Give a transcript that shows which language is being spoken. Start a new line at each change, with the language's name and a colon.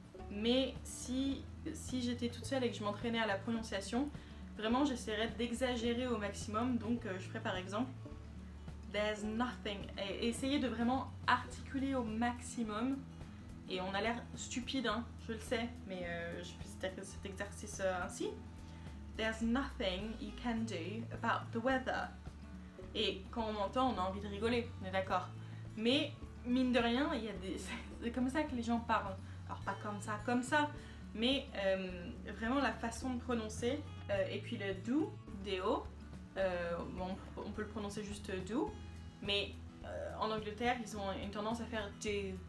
French: Mais si j'étais toute seule et que je m'entraînais à la prononciation, vraiment j'essaierais d'exagérer au maximum. Donc je ferais par exemple
English: There's nothing,
French: et essayer de vraiment articuler au maximum. Et on a l'air stupide, hein. je le sais, mais je fais cet exercice ainsi.
English: There's nothing you can do about the weather.
French: Et quand on m'entend, on a envie de rigoler, on est d'accord. Mais mine de rien, c'est comme ça que les gens parlent. Alors pas comme ça, mais vraiment la façon de prononcer. Et puis le do, do, on peut le prononcer juste do, mais en Angleterre, ils ont une tendance à faire do.